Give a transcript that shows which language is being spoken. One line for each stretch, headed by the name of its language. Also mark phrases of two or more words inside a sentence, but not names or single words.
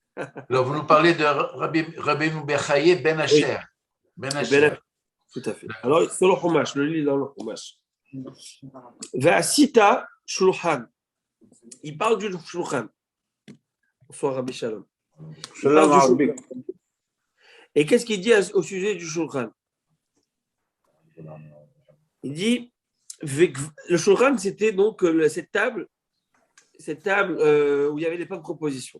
French: Alors, vous nous parlez de Rabbeinu Bechaye Ben Oui. Asher. Ben Asher. Tout à fait. Alors, c'est le Chumash, le lit dans le Chumash.
Hebrew: ועשית שולחן.
French: Il parle du shulchan. Bonsoir, Rabbi Shalom. Il parle du shulchan. Et qu'est-ce qu'il dit au sujet du shulchan? Il dit, le shulchan, c'était donc cette table où il y avait les plein de propositions.